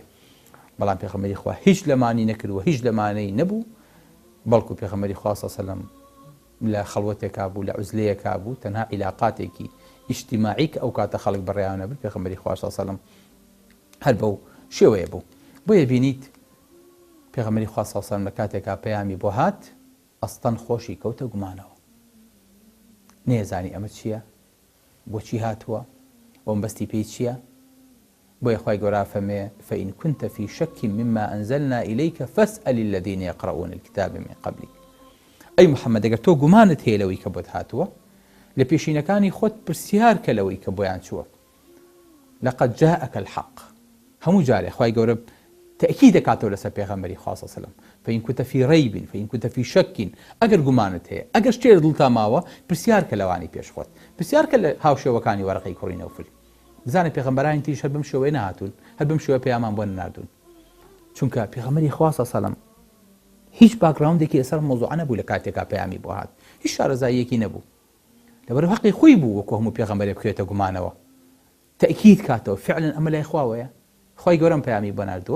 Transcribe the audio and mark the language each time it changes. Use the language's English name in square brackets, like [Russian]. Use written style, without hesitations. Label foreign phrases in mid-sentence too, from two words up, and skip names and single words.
[Central Kurdish] بەڵام پێغەمبەری خوا هیچ لەمانی نەکردووە، هیچ لەمانەی نەبوو، بەڵکو پێغەمبەری خوا [Arabic] صلی الله علیه وسلم [Central Kurdish] لە خەڵوەتێکا بوو، لە عوزلەیەکا بوو، تەنها عیلاقاتێکی ئیجتیماعی کە ئەو کاتە خەڵک بەڕێوە نەبوو، پێغەمبەری خوا [Arabic] صلی الله علیه وسلم [Central Kurdish] هەر بەو شێوەیە بوو. بۆیە بینیت پێغەمبەری خوا [Arabic] صلی الله علیه وسلم [Central Kurdish] لە کاتێکا پەیامی بۆ هات ئەستەن خۆشی کەوتە گومانەوە، نێزانی ئەمە چییە، بۆچی هاتووە، بەستی پێی چییە. بۆیە خوای گەورە فەرمێ [Arabic] فإن كنت في شك مما أنزلنا إليك فاسأل الذين يقرؤون الكتاب من قبلك. [Central Kurdish] ئەی محەممەد ئەگەر تۆ گومانت هەیە لەوەی کە بۆت هاتووە، لە پێشینەکانی خۆت پرسیار کە لەوەی کە بۆیان چووە. [Arabic] لقد جاءك الحق. [Central Kurdish] هەموو جارێ خوای گەورە تأكيد دەکاتەوە لەسەر پێغەمبەری خوا [Arabic] صلی الله علیه وسلم. فإن كنت في ريب فإن كنت في شك، [Central Kurdish] ئەگەر گومانت هەیە، ئەگەر شتێ دڵتا ماوە، پرسیار کە لەوانی پێش خۆت، پرسیار کە لە هاوشێوەکانی وەرەقەی کوڕی نەوفل. بزانێت پێغەمبەرانی تریش هەر بەم شێوەیە نەهاتوون، هەر بەم شێوە پەیامان بۆ نەناردوون، چونکە پێغەمبەری خوا [Arabic] صلی الله علیه وسلم [Central Kurdish] هیچ باکگراوندێکی لەسەر مۆزوع نەبوو لە کاتێکا پەیامی بۆ هات، هیچ شارەزاییەکی نەبوو، لەبەرەوە حەقی خۆی بوو وەکو هەموو پێغەمبەرێ بخوێتە گومانەوە، تەئکید کاتەوە فعلا ئەمە لای خواوەیە، خوای گەورەم پەیامی بۆ ناردووە.